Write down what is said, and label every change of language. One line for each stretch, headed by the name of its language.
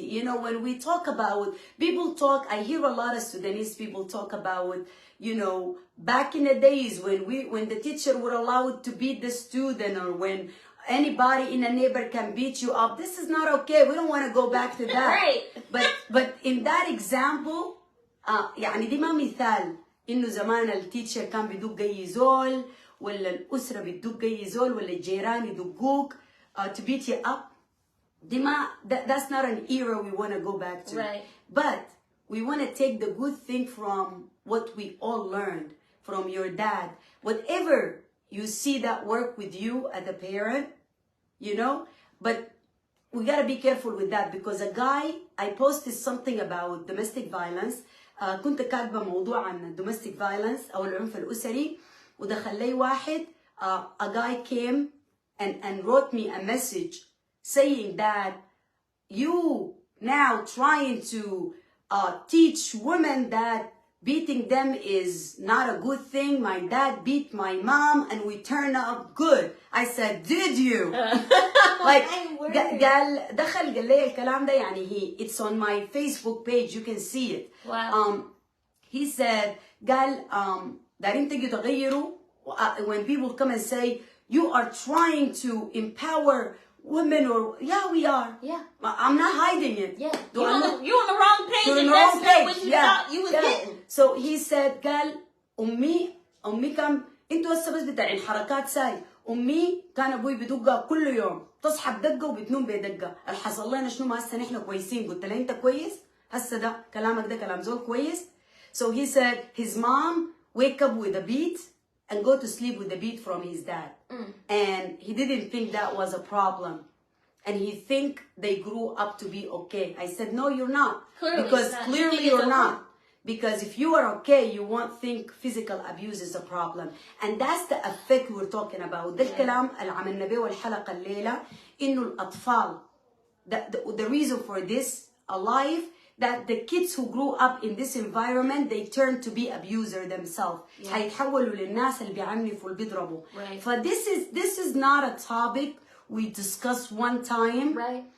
English: You know, when we talk about, people talk, I hear a lot of Sudanese people talk about, you know, back in the days when the teacher would allow it to beat the student, or when anybody in a neighbor can beat you up. This is not okay. We don't want to go back to that. Right.
Arabic: But in that example, يعني دي ما مثال إنه زمان التيتشر كان بيدق أي زول ولا الأسرة بتدق أي زول ولا الجيران يدقوك
English: to beat you up. That's not an era we want to go back to. Right. But we want to take the good thing from what we all learned from your dad. Whatever you see that work with you as a parent, you know. But we gotta be careful with that, because a guy, I posted something about domestic violence.
Arabic: كنت كاتبة موضوع عن domestic violence أو العنف الأسري، ودخل لي واحد
English: a guy came and wrote me a message saying that you now trying to teach women that beating them is not a good thing. My dad beat my mom and we turned out good. I said, did you? Like,
Arabic: قال دخل قال لي الكلام ده يعني
English: it's on my Facebook page, you can see it. Wow. He said
Arabic: قال دارين تجي تغيروا.
English: When people come and say you are trying to empower women, or yeah, we are. Yeah. I'm not hiding it. Yeah. You're on the wrong page, and that's not what you thought you was getting. So he said
Arabic: قال أمي كان انتوا هسه بس بتاعين حركات ساي. أمي كان أبوي بدقة كل يوم، تصحى بدقة وبتنوم بدقة. الحصل لنا شنو؟ ما هسه نحن كويسين. قلت له أنت كويس؟ هسه ده كلامك ده كلام زول كويس.
English: So he said his mom wake up with a beat and go to sleep with the beat from his dad. And he didn't think that was a problem. And he think they grew up to be okay. I said, no, you're not. Because clearly you're not. Because if you are okay, you won't think physical abuse is a problem. And that's the effect we're talking about.
Arabic: ده الكلام اللي عملنا بيه الحلقة الليلة، إنه الأطفال.
English: The reason for this alive, that the kids who grew up in this environment, they turn to be abuser themselves.
Arabic: هيتحولوا للناس اللي بيعنفوا اللي بيضربوا.
English: But this is not a topic we discuss one time. Right.